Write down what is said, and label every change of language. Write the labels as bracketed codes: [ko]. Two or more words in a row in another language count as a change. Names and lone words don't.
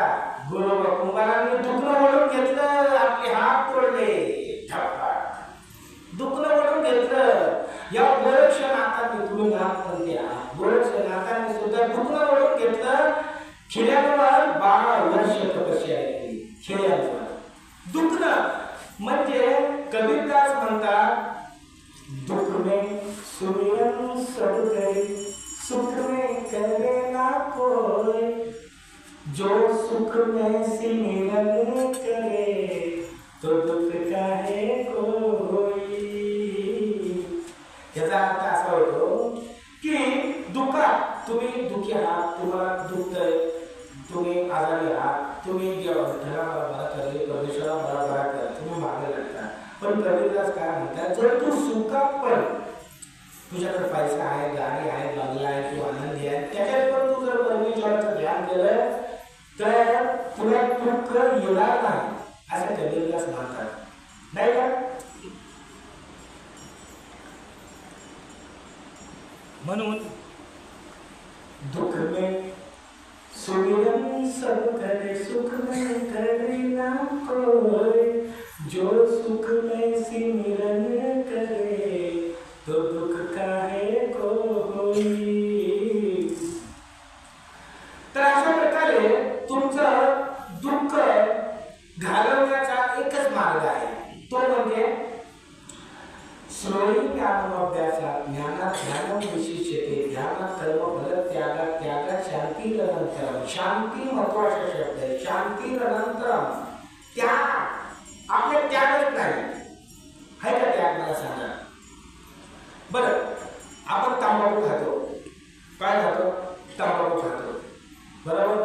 [mr] गुरु कुंभारांनी दुखणं ओढून घेतलं, आपले हात तोडले, दुखणं ओढून घेतलं. या गोरक्षनाथांनी, तुम्ही म्हणते गोरक्षनाथांनी सुद्धा दुखणं ओढून घेतलं. खेड्यांवर 12 वर्ष तपस्या केली. खेड्यांवर दुखणं म्हणजे कबीरदास म्हणतात, [hi] दुख में सुमिरन सब करे, सुख में करे ना कोई, जो सुख में सिमरन करे तो दुख काहे कोई. [mr] याचा अर्थ असा होतो की दुःखात तुम्ही दुःखी आहात, तुम्हाला दुखतंय, तुम्ही आजारी आहात, तुम्ही विठ्ठला मला बरा करे, परमेश्वरा मला बरा कर, तुम्ही मागे लागता. पण कबीरदास काय म्हणतात, जर तू सुखात पण, तुझ्याकडे पैसा आहे, गाडी आहे, बंगला आहे, तू आनंदी आहे, त्याच्यात पण तू जर परमेश्वराचं ध्यान केलं तर तुला दुःख येणार नाही, असं कबीरदास म्हणतात, नाही का? [hi] म्हणून दुःख में सुमिरन सब करे, सुख में करे ना कोई, जो सुख में सिमरन करे तो दुख काहे कोई. [mr] तर अशा प्रकारे तुमचं दुःख घालवण्याचा एकच मार्ग आहे, तो म्हणजे [sa] श्रोणी ज्ञानोभ्यासात, ज्ञानात ज्ञानम विशिष्यते, ध्यानात कर्म फल त्यागात त्यागात शांतिरनंतरम. [mr] शांती महत्वाचा शब्द आहे, शांतिरनंतरम. त्याग आपल्या त्यागच नाही आहे का? त्याग मला सांगा बरं. आपण तंबाखू खातो, काय खातो? तंबाखू खातो, बरोबर?